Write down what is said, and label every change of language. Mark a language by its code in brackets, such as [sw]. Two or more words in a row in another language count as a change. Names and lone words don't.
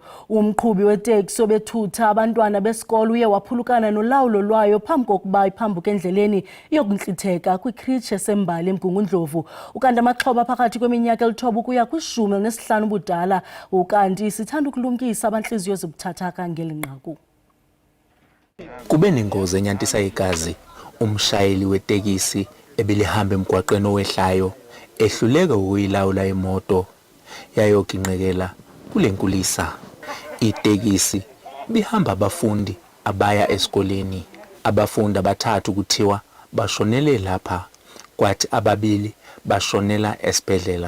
[xh] Umqhubi weteksi obethutha abantwana besikolo uye waphulukana nolawulo lwayo phambi kokuba iphambuke endleleni iyokuntlitheka kwikritshe esembali eMgungundlovu. Ukanti amaxhoba phakathi kweminyaka 9 ukuya kwi-15 ubudala, ukanti sithanda ukulumkisa abantliziyo zibuthathaka ngeli nqaku. [zu] Kube nengozi enyantisa igazi. Umshayeli wetekisi ebelihamba emgwaqeni owehlayo ehluleka ukuyilawula imoto yayoginqekela kule nkulisa. Itekisi bihamba abafundi abaya esikoleni. Abafundi abathathu kuthiwa bashonele lapha, kwathi ababili bashonela esibhedlela.